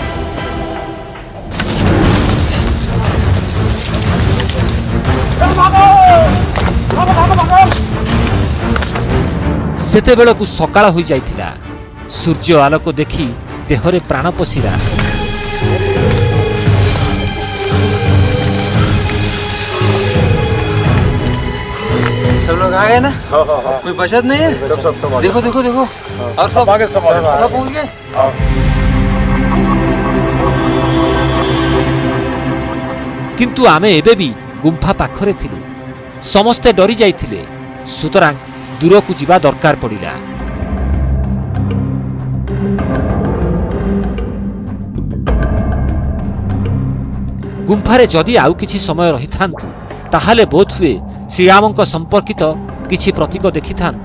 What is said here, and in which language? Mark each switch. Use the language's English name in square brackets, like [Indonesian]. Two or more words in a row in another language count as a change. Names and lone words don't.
[Odia] ସେତେବେଳକୁ ସକାଳ ହୋଇଯାଇଥିଲା। ସୂର୍ଯ୍ୟ ଆଲୋକ ଦେଖି ଦେହରେ ପ୍ରାଣ ପଶିଲା। [Hindi] सब लोग आ गए ना? कोई बचत नहीं है? सब देखो देखो देखो और सब आगे सब पहुंच गए। [Odia] କିନ୍ତୁ ଆମେ ଏବେ ବି ଗୁମ୍ଫା ପାଖରେ ଥିଲୁ। ସମସ୍ତେ ଡରି ଯାଇଥିଲେ, ସୁତରାଂ ଦୂରକୁ ଯିବା ଦରକାର ପଡ଼ିଲା। ଗୁମ୍ଫାରେ ଯଦି ଆଉ କିଛି ସମୟ ରହିଥାନ୍ତୁ ତାହେଲେ ବୋଧହୁଏ ଶ୍ରୀରାମଙ୍କ ସମ୍ପର୍କିତ କିଛି ପ୍ରତୀକ ଦେଖିଥାନ୍ତୁ।